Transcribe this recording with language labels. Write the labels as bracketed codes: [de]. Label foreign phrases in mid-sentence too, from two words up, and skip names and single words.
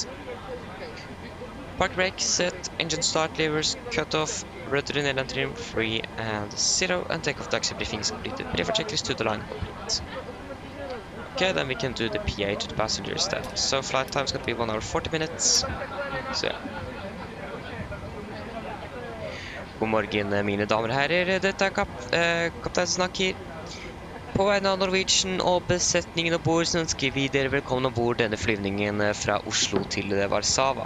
[en] Park brake set. Engine start levers cut off. Rudder and trim free and 0. And takeoff taxi briefing is completed. Pre-flight checklist to the line complete. Okay, then we can do the PA to the passengers then. So flight time is going to be 1 hour 40 minutes. [no] Så ja. God morgen, mine damer og herrer. Dette er kaptein snakker. På vegne av Norwegian og besetningen om bord så ønsker vi dere velkommen om bord denne flyvningen fra Oslo til Warsaw.